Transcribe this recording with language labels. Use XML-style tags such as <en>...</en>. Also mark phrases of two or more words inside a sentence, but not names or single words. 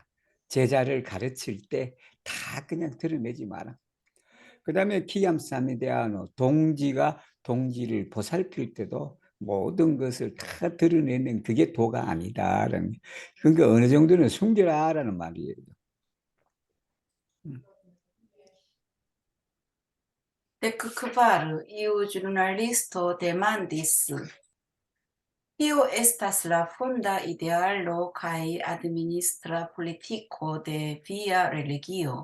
<ko>제자를 가르칠 때 다 그냥 드러내지 마라. 그 다음에 키암사미데아노 동지가 동지를 보살필 때도 모든 것을 다 드러내는 그게 도가 아니다라는 그러니까 어느 정도는 숨겨라라는 말이에요.</ko> <eo>Dekvar iu jurnalisto demandis: Kio estas la fonda idealo kaj administra politiko de via religio?</eo>